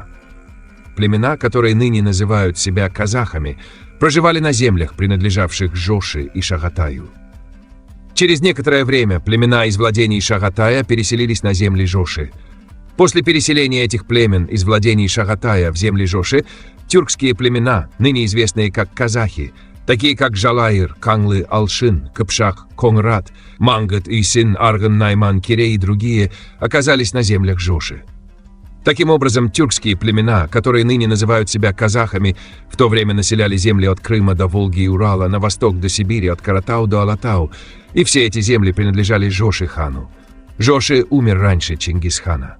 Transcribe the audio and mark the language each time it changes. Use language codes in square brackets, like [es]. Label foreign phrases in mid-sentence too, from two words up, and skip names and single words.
[ru] Племена, которые ныне называют себя казахами, проживали на землях, принадлежавших Жоши и Шагатаю. Через некоторое время племена из владений Шагатая переселились на земли Жоши. После переселения этих племен из владений Шагатая в земли Жоши, тюркские племена, ныне известные как казахи, такие как Жалайыр, Канлы, Алшин, Кыпшак, Конграт, Мангат, Исин, Арган, Найман, Кирей и другие оказались на землях Жоши. Таким образом, тюркские племена, которые ныне называют себя казахами, в то время населяли земли от Крыма до Волги и Урала, на восток до Сибири, от Каратау до Алатау, и все эти земли принадлежали Жоши хану. Жоши умер раньше Чингисхана.